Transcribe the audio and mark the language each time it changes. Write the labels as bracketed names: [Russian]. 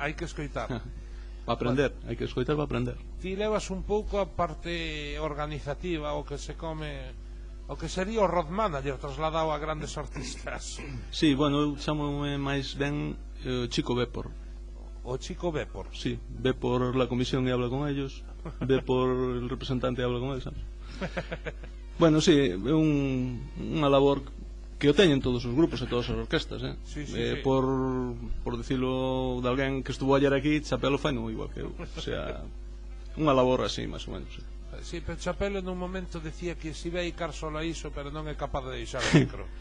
[Galician] Hai que escoitar. Para aprender, hai que escoitar para aprender. Ti levas un pouco a parte organizativa, o que se come, o que sería o road manager trasladado a grandes artistas. Sí, bueno, eu chamome máis ben Chico Vepor. O Chico Vepor. [Spanish] Sí, ve por la comisión e habla con ellos, ve por el representante e habla con eles, sabes? [Galician] Bueno, sí, é unha labor que o teñen todos os grupos e todas as orquestas, sí. Por dicilo de alguén que estuvo ayer aquí, Chapelo fai non igual que eu, o sea, unha labor así, máis ou menos. Sí, pero Chapelo nun momento decía que se iba a dedicar solo a iso, pero non é capaz de deixar o micro.